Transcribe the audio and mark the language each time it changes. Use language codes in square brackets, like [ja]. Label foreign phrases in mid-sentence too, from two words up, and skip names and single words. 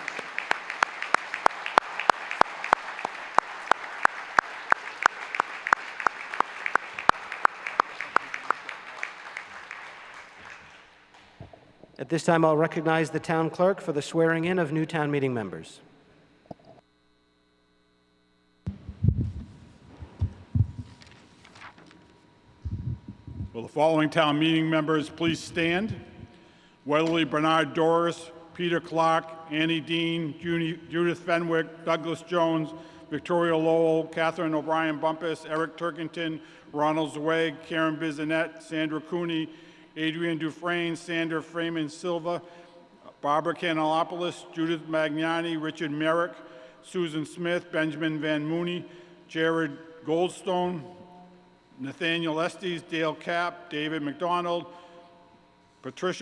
[en] At this time, I'll recognize the town clerk for the swearing in of new town meeting members. Will the following town meeting members please stand? Weatherly Bernard Doris, Peter Clark, Annie Dean, Judith Fenwick, Douglas Jones, Victoria Lowell, Catherine O'Brien Bumpus, Eric Turkington, Ronald Zweig, Karen Bizanet, Sandra Cooney, Adrian Dufresne, Sandra Freeman Silva, Barbara Canelopoulos, Judith Magnani, Richard Merrick, Susan Smith, Benjamin Van Mooney, Jared Goldstone, Nathaniel Estes, Dale Kapp, David McDonald, Patricia